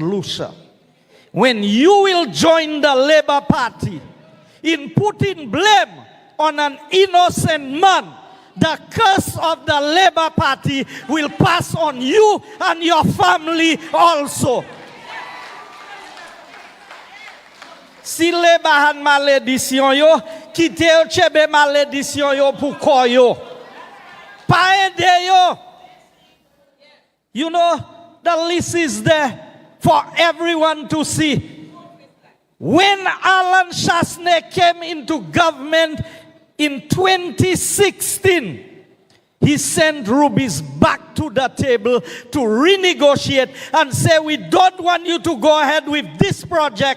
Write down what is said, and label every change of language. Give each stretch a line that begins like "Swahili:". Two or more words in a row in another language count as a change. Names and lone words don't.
English: Lucia, when you will join the Labour Party in putting blame on an innocent man, the curse of the Labour Party will pass on you and your family also.
Saint Lucian Creole French: Si Labour had malédiction yo, kite yo chebe malédiction yo pou koyo. Pa ede yo.
English: You know, the list is there for everyone to see. When Alan Chasney came into government in 2016, he sent Rubies back to the table to renegotiate and say, we don't want you to go ahead with this project.